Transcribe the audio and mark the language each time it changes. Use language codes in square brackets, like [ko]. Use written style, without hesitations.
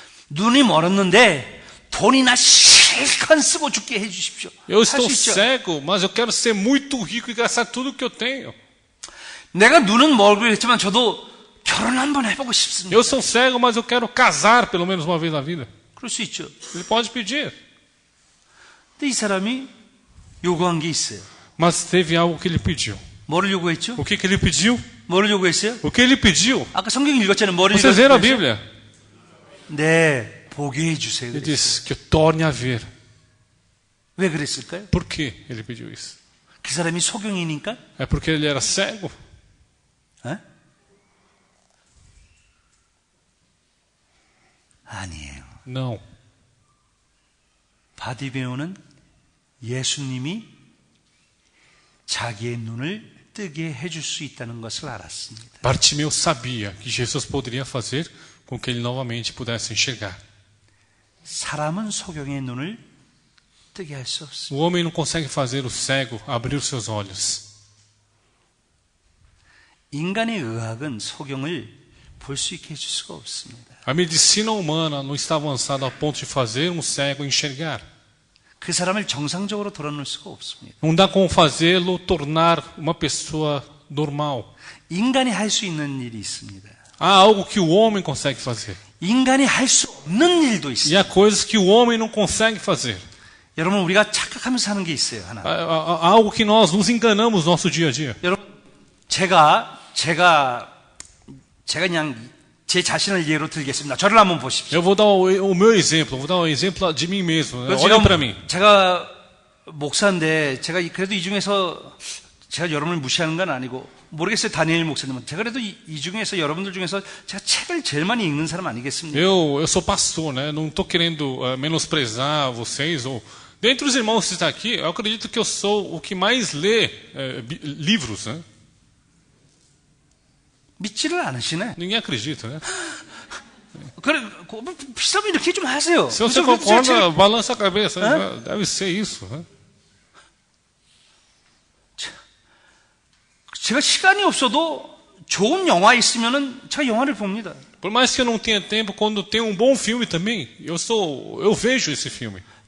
[ko] 눈이 멀었는데 돈이나 실컷 쓰고 죽게 해주십시오. [pt] Eu [ko] 할 [pt] estou [ko] 수 있죠. [pt] cego, mas eu quero ser muito rico e gastar tudo que eu tenho. [ko] 내가 눈은 멀고 했지만 저도 결혼 한번 해보고 싶습니다. [pt] Eu sou cego, mas eu quero casar pelo menos uma vez na vida. [ko] 그럴 수 있죠. [pt] Ele pode pedir. [ko] 근데 이 사람이 요구한 게 있어요. [pt] Mas teve algo que ele pediu. [ko] 뭐를 요구했죠? [pt] O que ele pediu? [ko] 뭐를 요구했어요? [pt] O que ele pediu? [ko] 아까 성경 읽었잖아요. 뭐를 [pt] Vocês leram a [ko] 요구했어요? [pt] Bíblia? [ko] 네, 보게 해주세요. [pt] Ele [ko] 그랬어요. [pt] disse que eu torne a ver. [ko] 왜 그랬을까요? [pt] Por que ele pediu isso? [ko] 그 사람이 소경이니까? [pt] É porque ele era cego? 에? [ko] 아니에요. [pt] Não. [ko] 바디메오는 예수님이 자기의 눈을 뜨게 해줄 수 있다는 것을 알았습니다. [pt] Bartimeu sabia que Jesus poderia fazer com que ele novamente pudesse enxergar. [ko] 사람은 소경의 눈을 뜨게 할 수 없습니다. [pt] O homem não consegue fazer o cego abrir os seus olhos. [ko] 인간의 의학은 소경을 볼 수 있게 해줄 수가 없습니다. [pt] A medicina humana não está avançada ao ponto de fazer um cego enxergar. [ko] 그 사람을 정상적으로 돌아놓을 수가 없습니다. [pt] Não dá como fazê-lo tornar uma pessoa normal. [ko] 인간이 할 수 있는 일이 있습니다. [pt] Há algo que o homem consegue fazer. [ko] 인간이 할 수 없는 일도 [pt] E [ko] 있습니다. [pt] há coisas que o homem não consegue fazer. [ko] 여러분, 우리가 착각하면서 하는 게 있어요. 하나. [pt] Há algo que nós nos enganamos no nosso dia a dia. [ko] 여러분, 제가 그냥 제 자신을 예로 들겠습니다. 저를 한번 보십시오. [pt] Eu vou dar o meu exemplo, vou dar um exemplo de mim mesmo. Olhem para mim. [ko] 제가 목사인데 제가 그래도 이 중에서 제가 여러분을 무시하는 건 아니고 모르겠어요. 다니엘 목사님은. 제가 그래도 이 중에서 여러분들 중에서 제가 책을 제일 많이 읽는 사람 아니겠습니까? [pt] Eu sou pastor, né? Não estou querendo menosprezar vocês. Ou... Dentre os irmãos que estão aqui, eu acredito que eu sou o que mais lê livros, né? [ko] 믿지를 않으시네. [pt] Ninguém acredita, né? [ko] 그래, 비슷하면 이렇게 좀 하세요. [pt] Se você concorda, balança a cabeça. Deve ser isso, né? [ko] 제가 시간이 없어도 좋은 영화 있으면은 제가 영화를 봅니다. [pt] Por mais que eu não tenha tempo, quando tem um bom filme também, eu vejo esse filme.